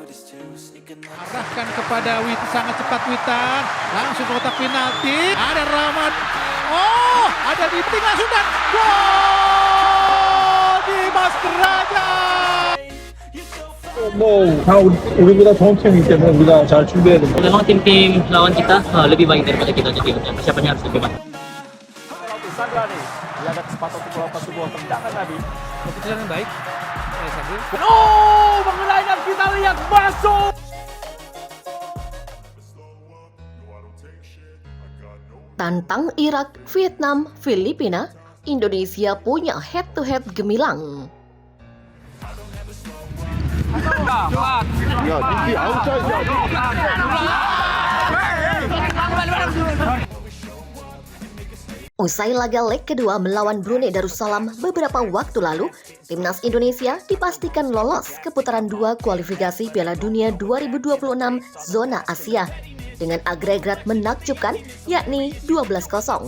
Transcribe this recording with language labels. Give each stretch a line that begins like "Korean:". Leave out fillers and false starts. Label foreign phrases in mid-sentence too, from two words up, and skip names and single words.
Indonesian: Arahkan kepada sangat cepat Witan, langsung ke kotak penalti. Ada Rahmat. Oh, ada di langsung dan gol Dimas Derajat.
Korean: 다 우리보다 좋은 팀이기 때문에 우리가 잘 준비해야 됩니다.
Indonesian: Memang tim-tim lawan kita lebih baik daripada kita, jadi persiapannya harus lebih baik. Sandrani, dia ada kesempatan untuk melakukan sebuah tendangan tadi. Keputusan yang baik. Oh, mengenai dan kita lihat masuk. Tantang Irak, Vietnam, Filipina, Indonesia punya head-to-head gemilang. Usai laga leg kedua melawan Brunei Darussalam beberapa waktu lalu, timnas Indonesia dipastikan lolos ke putaran 2 kualifikasi Piala Dunia 2026 zona Asia dengan agregat menakjubkan yakni 12-0.